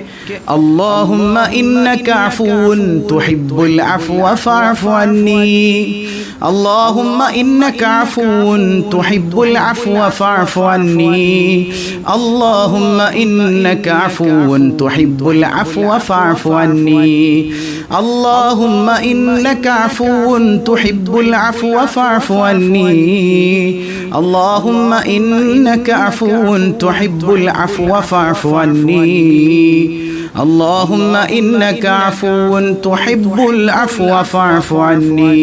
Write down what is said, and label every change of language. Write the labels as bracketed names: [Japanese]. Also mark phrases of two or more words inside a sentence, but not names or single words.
[Arabic] اللهم إنك عفو تحب العفو فاعف عني. اللهم إنك عفو تحب العفو فاعف عني. اللهم إنك عفو تحب العفو فاعف عني. അല്ലാഹുമ്മ إنك عفو تحب العفو فاعف عني. اللهم إنك عفو تحب العفو فاعف عني. اللهم إنك عفو تحب العفو فاعف عني.